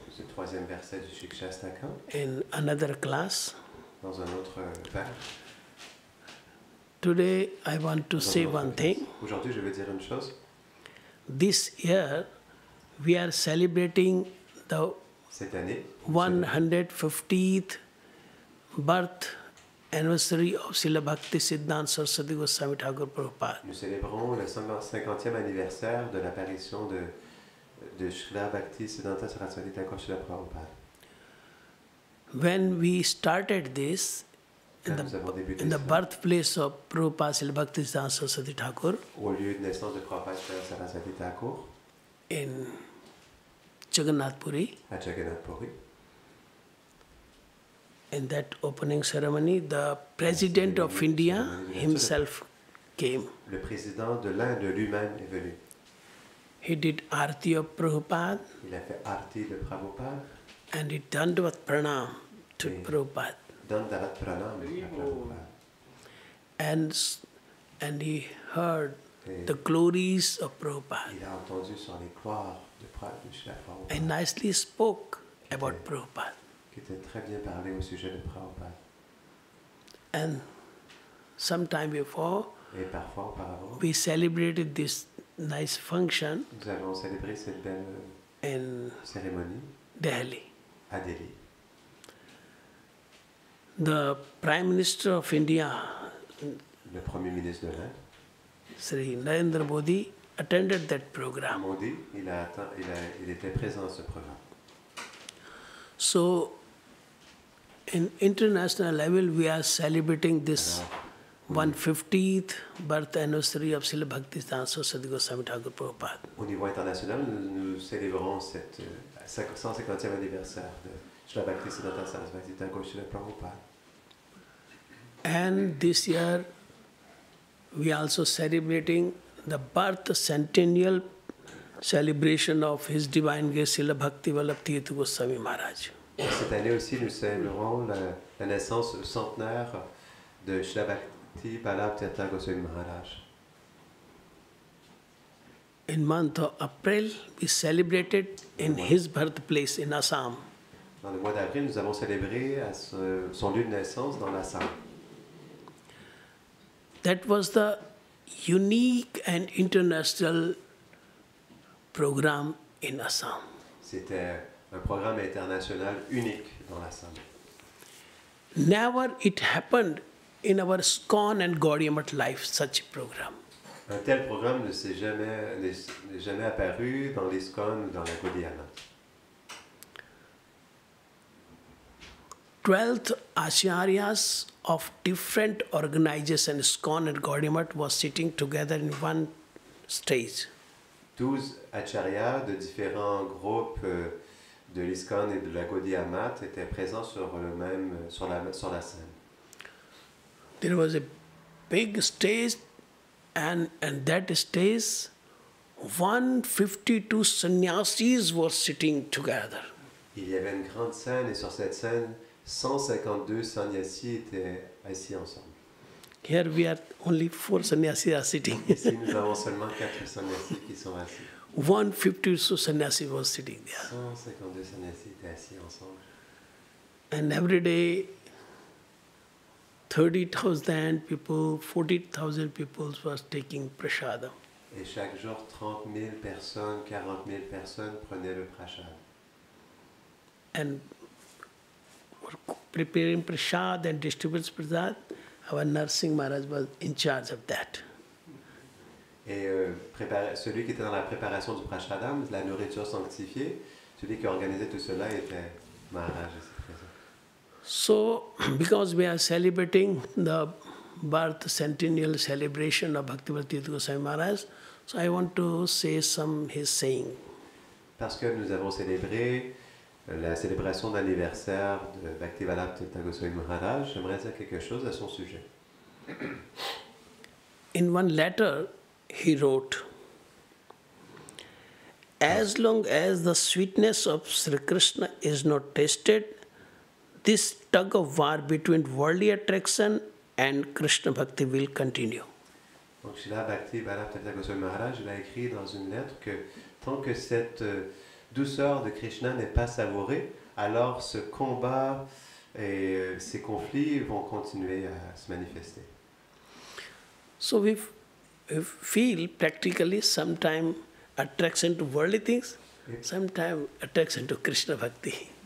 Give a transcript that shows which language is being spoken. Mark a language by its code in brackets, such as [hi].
[fr] Ce 3e verset du Shikshastakam, [en] in another class. [fr] dans un autre vers. [en] Today I want to say one thing. [fr] Aujourd'hui, je veux dire une chose. [en] This year we are celebrating the [fr] Cette année, [en] 150th birth anniversary of Srila Bhakti Siddhanta Saraswati Goswami Thakur Prabhupada. [fr] nous célébrons le 50e anniversaire de l'apparition de Srila Bhakti Siddhanta Saraswati Thakur Srila Prabhupada. [en] When we started this, in the birthplace of Prabhupada Srila Bhakti Siddhanta Saraswati Thakur, [fr] Au lieu de naissance de Prabhupada Srila Saraswati Thakur, [en] in Jagannath Puri, [fr] à Jagannath Puri, [en] in that opening ceremony, the President of India himself came. [fr] le président de l'Inde lui-même est venu. [en] He did Arti of Prabhupada [fr] Il a fait Arti de Prabhupada, [en] and he Dandavat Pranam to [fr] Oui. [en] Prabhupada. [fr] Dandavat Pranam à Prabhupada. [en] And he heard [fr] Et [en] the glories of Prabhupada [fr] il a entendu sur les gloires de Srila Prabhupada, [en] and nicely spoke about Okay. Prabhupada. [fr] qui était très bien parlé au sujet de Prabhupada. [en] And some time before, [fr] Et parfois, auparavant, [en] we celebrated this nice function [fr] nous avons célébré cette belle [en] in [fr] cérémonie [en] Delhi. [fr] à Delhi. [en] The Prime Minister of India, [fr] Le Premier ministre de l'Inde, [en] Sri Narendra Modi, attended that program. [fr] Modi, il était présent à ce programme. [en] So, in international level, we are celebrating this [fr] Alors, [en] 150th birth anniversary of Srila Bhakti Saraswati Goswami Thakur Prabhupada. [fr] au niveau international, nous célébrons cette 150e anniversaire de Srila Bhakti Siddhanta Saraswati Thakur Srila Prabhupada. [en] And this year, we are also celebrating the birth centennial celebration of His Divine Grace Srila Bhakti Vallabh Tirtha Goswami Maharaj. [fr] Cette année aussi, nous célébrons la naissance centenaire de Srila Bhakti Vallabh Tirtha Goswami Maharaj. [en] In month of April, we celebrated in his birthplace in Assam. [fr] Dans le mois d'avril, nous avons célébré à son lieu de naissance dans l'Assam. [en] That was the unique and international program in Assam. [fr] C'était un programme international unique dans l'Assam. [en] Never it happened in our ISKCON and Gaudiya Math life, such a program. [fr] Un tel programme n'est jamais apparu dans l'ISKCON ou dans la Gaudiya Math. [en] 12 acharyas of different organizations, ISKCON and Gaudiya Math, was sitting together in one stage. [fr] 12 acharyas de différents groupes de l'ISKCON et de la Gaudiya Math étaient présents sur la scène. [en] There was a big stage, and that stage, 152 sannyasis were sitting together. [fr] Il y avait une grande scène et sur cette scène, 152 sannyasis étaient assis ensemble. [en] Here we are only 4 sannyasis are sitting. [fr] Ici, nous avons seulement 4 sannyasis qui sont assis. [en] 152 sannyasis was sitting there. [fr] 152 sannyasis étaient assis ensemble. [en] And every day 30,000 people, 40,000 people was taking prasadam. [fr] Et chaque jour, 30 000 personnes, 40 000 personnes prenaient le prasad. [en] And preparing prasad and distributing prasad, our Narsingha Maharaj was in charge of that. [fr] Et celui qui était dans la préparation du prasadam, la nourriture sanctifiée, celui qui organisait tout cela était Maharaj. [en] So, because we are celebrating the birth centennial celebration of Bhaktivedanta Goswami Maharaj, so I want to say some his saying. [fr] Parce que nous avons célébré la célébration d'anniversaire de Bhaktivedanta Goswami Maharaj, j'aimerais dire quelque chose à son sujet. [en] In one letter, he wrote, "As long as the sweetness of Sri Krishna is not tasted, this tug of war between worldly attraction and Krishna Bhakti will continue." [fr] Donc, Srila Bhaktivedanta Goswami Maharaj, il a écrit dans une lettre que tant que cette douceur de Krishna n'est pas savourée, alors ce combat et ces conflits vont continuer à se manifester. [en] So we feel practically sometime attraction to worldly things, sometime attraction to Krishna Bhakti.